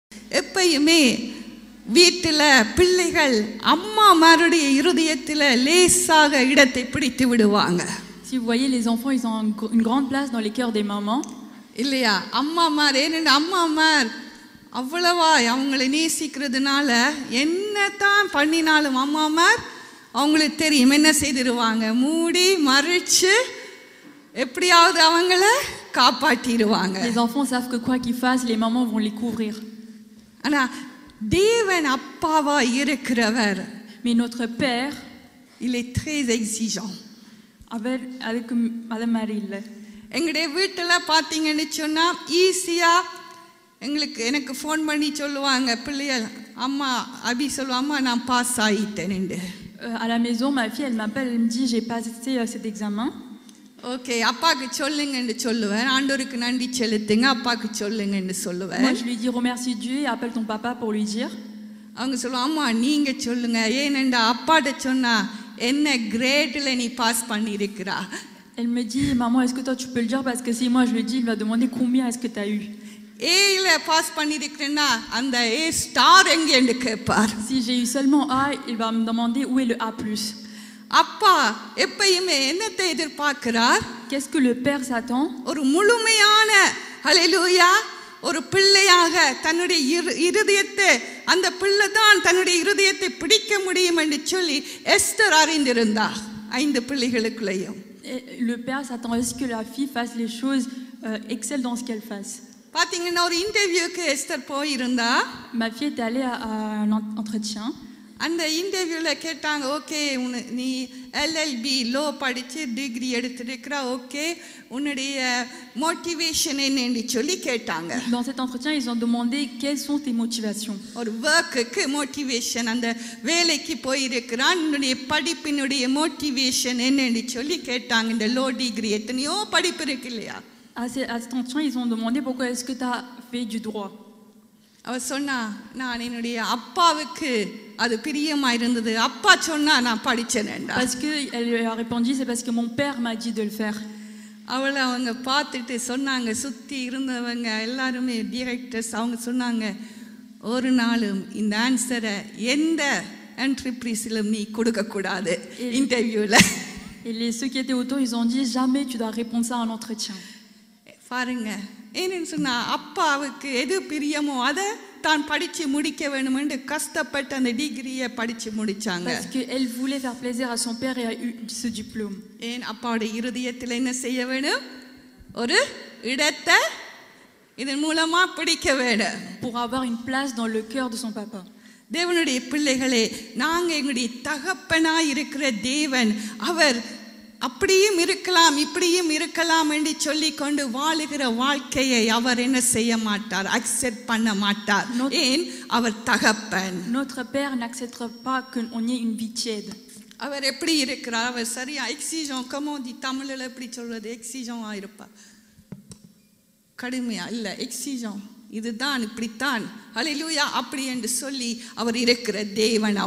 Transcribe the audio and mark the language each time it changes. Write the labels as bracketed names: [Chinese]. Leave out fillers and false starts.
[Tamil] எப்பயுமே வீட்டில் பிள்ளைகள் அம்மாமாருடைய இருதயத்தில் லேசாக இடத்தை பிடித்து விடுவாங்க. [French] Si vous voyez, les enfants, ils ont une grande place dans les cœurs des mamans. [Tamil] இல்லையா? அம்மாமார் ஏனென்று அம்மாமார் அவ்வளவா அவங்களை நேசிக்கிறதுனால என்னத்தான் பண்ணினாலும் அம்மாமார் அவங்களுக்கு தெரியும் என்ன செய்திருவாங்க, மூடி மறைச்சு எப்படியாவது அவங்கள காப்பாற்றிடுவாங்க. [French] Les enfants savent que quoi qu'ils fassent, les mamans vont les couvrir. [Tamil] ஆனா தேவன் அப்பாவா இருக்கிறவர், [French] Mais notre Père, il est très exigeant. avec Madame Marie, [Tamil] எங்களுடைய வீட்டில் பார்த்தீங்கன்னு சொன்னால் ஈஸியாக எனக்கு ஃபோன் பண்ணி சொல்லுவாங்க பிள்ளைகள், அம்மா அபி சொல்லுவாங்க, அம்மா நான் pass ஆகிட்டேன்னு. [French] à la maison, ma fille, elle m'appelle, elle me dit j'ai passé cet examen. [Tamil] Okay, அப்பாவுக்கு சொல்லுங்கன்னு சொல்லுவேன், ஆண்டவருக்கு நன்றி செலுத்துங்க, அப்பாவுக்கு சொல்லுங்கன்னு சொல்லுவேன். [French] Moi je lui dis remercie Dieu et appelle ton papa pour lui dire. [Tamil] அவங்க சொல்லுவாங்க, அம்மா நீங்க சொல்லுங்க, ஏனெண்டா அப்பாட்ட சொன்னா என்ன கிரேட்ல நீ pass பண்ணியிருக்கிறா. [French] Elle me dit maman, est-ce que toi tu peux le dire, parce que si moi je le dis, il va demander combien est-ce que tu as eu. [Tamil] ஏல பாஸ் பண்ணியிருக்கிறேன்னா அந்த ஏ ஸ்டார் எங்கேன்னு கேட்பார். [French] Si j'ai eu seulement A, il va me demander où est le A+. [Tamil] அப்பா எப்பயுமே என்னத்தை எதிர்பார்க்கிறார்? [French] Qu'est-ce que le père s'attend? [Tamil] ஒரு முழுமையான ஹல்லேலூயா ஒரு பிள்ளையாக தன்னுடைய இருதயத்தை, அந்த பிள்ளை தான் தன்னுடைய இருதயத்தை பிடிக்க முடியும் என்று சொல்லி எஸ்தர் அறிந்திருந்தார் 5 பிள்ளைகளுக்குள்ளேயும். [French] Le père s'attend à ce que la fille fasse les choses, excelle dans ce qu'elle fasse. [Tamil] பாத்தீங்கன்னா ஒரு இன்டர்வியூக்கு எஸ்தர் போயிருந்தா. [French] Ma fille est allée à un entretien. [Tamil] அந்த இன்டர்வியூவில் கேட்டாங்க, ஓகே நீ எல்எல்பி லோ படித்து டிகிரி எடுத்துருக்கிறா, ஓகே உன்னுடைய மோட்டிவேஷன் என்னன்னு சொல்லி கேட்டாங்க. [French] Dans cet entretien, ils ont demandé quelles sont tes motivations. [Tamil] ஒரு ஒர்க்குக்கு மோட்டிவேஷன், அந்த வேலைக்கு போயிருக்கிறான், உன்னுடைய படிப்பினுடைய மோட்டிவேஷன் என்னன்னு சொல்லி கேட்டாங்க. இந்த லோ டிகிரி எத்தனையோ படிப்பு இருக்கு இல்லையா. [French] À cet entretien, ils ont demandé pourquoi est-ce que tu as fait du droit. [Tamil] அவ சொன்னா, நான் என்னுடைய அப்பாவுக்கு அது பிரியமா இருந்தது, அப்பா சொன்னா நான் படிச்சேன்டா. [French] Parce que elle a répondu, c'est parce que mon père m'a dit de le faire. [Tamil] அவளை அவங்க பார்த்துட்டு சொன்னாங்க, சுத்தி இருந்தவங்க எல்லாருமே டிரெக்டர்ஸ், அவங்க சொன்னாங்க, ஒரு நாளும் இந்த ஆன்சரை எந்த என்ட்ரிப்ரீஸிலும் நீ கொடுக்க கூடாது இன்டர்வியூல. [French] Et ceux qui étaient autour, ils ont dit jamais tu dois répondre ça en entretien. [Tamil] பாருங்க, ஏன்னு சொன்னா அப்பாவுக்கு எது பிரியமோ அதை தான் படிச்சு முடிக்க வேணும் என்று கஷ்டப்பட்டு அந்த டிகிரியை படிச்சு முடிச்சாங்க. [French] Parce que elle voulait faire plaisir à son père et a eu ce diplôme. [Tamil] ஏன் அப்பாவுடைய இருதயத்தில் என்ன செய்ய வேணும், ஒரு இடத்தை இதன் மூலமா பிடிக்க வேணும். [French] Pour avoir une place dans le cœur de son papa. [Tamil] தேவனுடைய பிள்ளைகளே, நாங்க எங்களுடைய தகப்பனாய் இருக்கிற தேவன், அவர் அப்படியும் இருக்கலாம் இப்படியும் இருக்கலாம் என்று சொல்லி கொண்டு வாழுகிற வாழ்க்கையை அவர் என்ன செய்ய மாட்டார், அக்செப்ட் பண்ண மாட்டார். ஏன்? அவர் தகப்பன். [French] Notre père n'acceptera pas qu'on ait une vie tiède. [Tamil] அவர் எப்படி இருக்கிறார், அவர் சரியா எக்ஸிஜன் கமோதி தமிழில் எப்படி சொல்றது, எக்ஸிஜன் ஆயிருப்பார், கடுமையா இல்ல, எக்ஸிஜன் இதுதான் இப்படித்தான் ஹல்லேலூயா அப்படி என்று சொல்லி அவர் இருக்கிற தேவன்.